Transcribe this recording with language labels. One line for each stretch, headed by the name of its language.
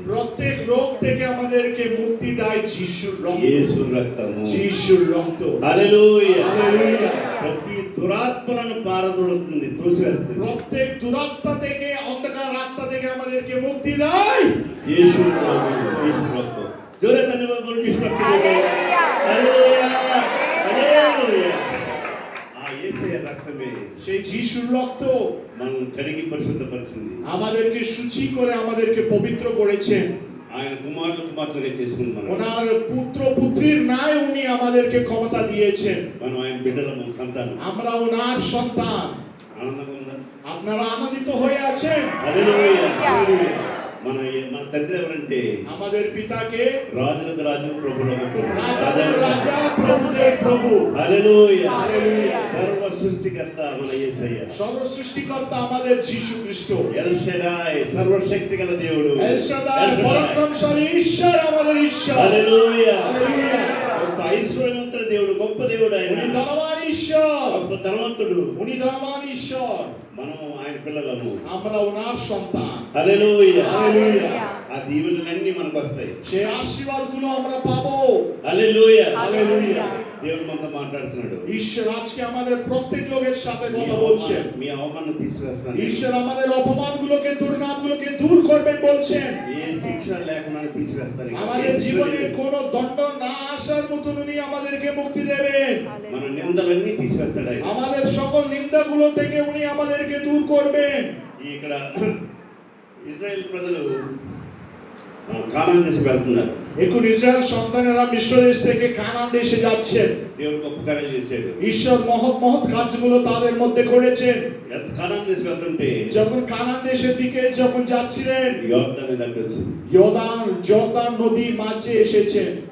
Bangla: প্রত্যেক রোগ থেকে আমাদেরকে মুক্তি দেয় যিশুর রক্ত,
Telugu: యేసు రక్తము।
Bangla: যিশুর রক্ত।
Telugu: హల్లెలూయా।
Bangla: হালেলুয়া।
Telugu: ప్రతి దురాత్మలను పారదోలుతుంది, తోసివేస్తుంది
Bangla: প্রত্যেক দুরাত্মা থেকে, অন্ধকার আত্মা থেকে আমাদেরকে মুক্তি দেয়
Telugu: యేసు రక్తం, యేసు రక్తం। జోరే ధన్యవాదాలు బోలు యేసు రక్తం।
Bangla: হালেলুয়া।
Telugu: హల్లెలూయా। హల్లెలూయా। ఆ యేసయ్య రక్తమే
Bangla: সেই যিশুর রক্ত
Telugu: మనల్ని కడిగి పరిశుద్ధపరిచింది।
Bangla: আমাদেরকে সূচি করে আমাদেরকে পবিত্র করেছেন।
Telugu: ఆయన కుమారులు కుమార్తెలుగా చేసుకుని మనం
Bangla: ওনার পুত্র পুত্রীর ন্যায় উনি আমাদেরকে ক্ষমতা দিয়েছেন।
Telugu: మనం ఆయన బిడ్డలము, సంతానం।
Bangla: আমরা ওনার সন্তান।
Telugu: ఆనందంగా ఉందా?
Bangla: আপনারা আনন্দিত হয়ে আছেন?
Telugu: హల్లెలూయా।
Bangla: হালেলুয়া।
Telugu: మన తండ్రి ఎవరంటే
Bangla: আমাদের পিতাকে
Telugu: రాజులకు రాజు ప్రభులకు ప్రభు.
Bangla: রাজাদের রাজা প্রভুদের প্রভু।
Telugu: హల్లెలూయా.
Bangla: হালেলুয়া।
Telugu: సర్వ సృష్టికర్త మన యేసయ్య.
Bangla: সর্ব সৃষ্টিকর্তা আমাদের যীশু খ্রিস্ট।
Telugu: ఎల్ షడాయ్ సర్వశక్తి గల దేవుడు.
Bangla: এল শাদাই পরাক্রমশালী ঈশ্বর আমাদের ঈশ্বর।
Telugu: హల్లెలూయా.
Bangla: হালেলুয়া।
Telugu: గొప్ప ఐశ్వర్యవంతుడు దేవుడు, గొప్ప దేవుడు ఆయన.
Bangla: উনি ধনবান ঈশ্বর।
Telugu: గొప్ప ధనవంతుడు.
Bangla: উনি ধনবান ঈশ্বর।
Telugu: మనం ఆయన పిల్లలము.
Bangla: আমরা ওনার সন্তান।
Telugu: హల్లెలూయా.
Bangla: হালেলুয়া।
Telugu: ఆ దీవెనలన్నీ మనకు వస్తాయి.
Bangla: সেই আশীর্বাদগুলো আমরা পাবো।
Telugu: హల్లెలూయా.
Bangla: হালেলুয়া।
Telugu: దేవుడు మనతో మాట్లాడుతున్నాడు.
Bangla: ঈশ্বর আজকে আমাদের প্রত্যেক লোকের সাথে কথা বলছেন।
Telugu: మీ అవమానం తీసివేస్తాను.
Bangla: ঈশ্বর আমাদের অপমানগুলোকে দুর্নামগুলোকে দূর করবেন বলছেন।
Telugu: ఏ శిక్ష లేకుండా తీసివేస్తాను.
Bangla: আমাদের জীবনে কোনো দণ্ড না আসার মতন উনি আমাদেরকে মুক্তি দেবেন।
Telugu: మన నిందలన్నీ తీసివేస్తాడు ఆయన.
Bangla: আমাদের সকল নিন্দাগুলো থেকে উনি আমাদেরকে দূর করবেন।
Telugu: ఇక్కడ ఇజ్రాయెల్ ప్రజలు కానాన్ దేశం వెళ్తున్నారు.
Bangla: এখন ইসরায়েল সন্তানেরা মিশ্র দেশ থেকে কানান দেশে যাচ্ছেন।
Telugu: దేవుడు గొప్ప కార్యాలు చేశాడు.
Bangla: ঈশ্বর মহৎ মহৎ কাজগুলো তাদের মধ্যে করেছেন।
Telugu: కానాన్ దేశం వెళ్తుంటే
Bangla: যখন কানান দেশের দিকে যখন যাচ্ছিলেন
Telugu: యోర్దాను దగ్గర వచ్చింది.
Bangla: জর্দান নদীর মাঝে এসেছেন।